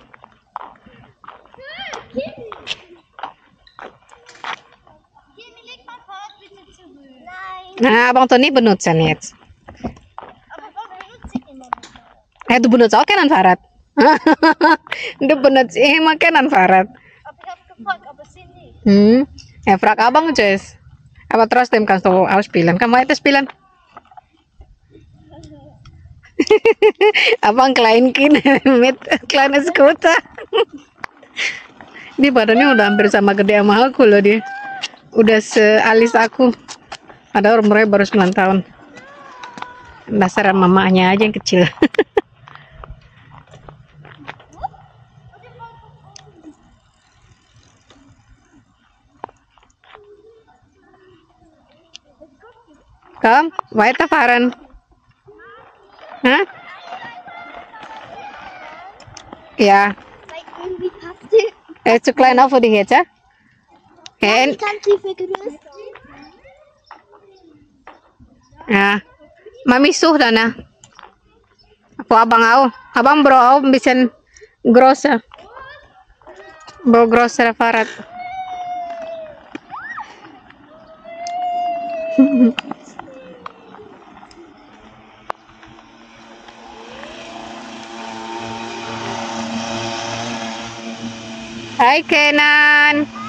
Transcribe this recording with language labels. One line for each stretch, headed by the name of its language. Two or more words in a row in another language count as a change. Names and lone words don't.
German: Nah, Abang Tony benutzen jetzt. Du benutzt auch keinen Fahrrad. Du benutzt immer keinen Fahrrad. Ja, frag Abang, Jess. Aber trotzdem kannst du ausspielen.
Indonesian: Kamu itu spielen?
German: Abang Kleinkind mit kleines Scooter.
Indonesian: Dia badannya udah hampir sama gede sama aku loh dia. Udah sealis aku. Padahal umurnya baru 9 tahun. Dasar mamanya aja yang kecil.
German: Komm, weiterfahren. Hah? Ja. Zu klein auch für dich jetzt, ja? Ja. Mami sucht danach.
Indonesian: Apa abang auch?
German: Abang bro auch ein bisschen größer. Bro größere Fahrrad. Hai Kenan.